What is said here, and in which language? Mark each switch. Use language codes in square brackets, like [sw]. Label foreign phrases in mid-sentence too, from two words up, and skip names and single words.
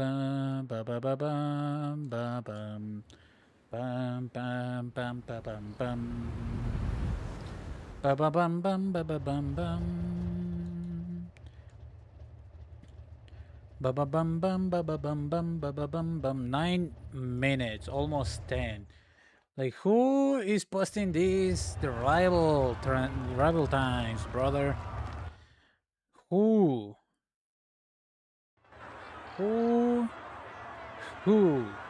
[en] bam ba ba ba bam ba bam bam bam bam ba bam bam ba ba bam bam ba ba bam bam ba ba bam bam ba ba bam bam ba ba bam bam. 9 minutes, almost 10. Like, who is posting this? The rival times, brother. Who? Who? Who?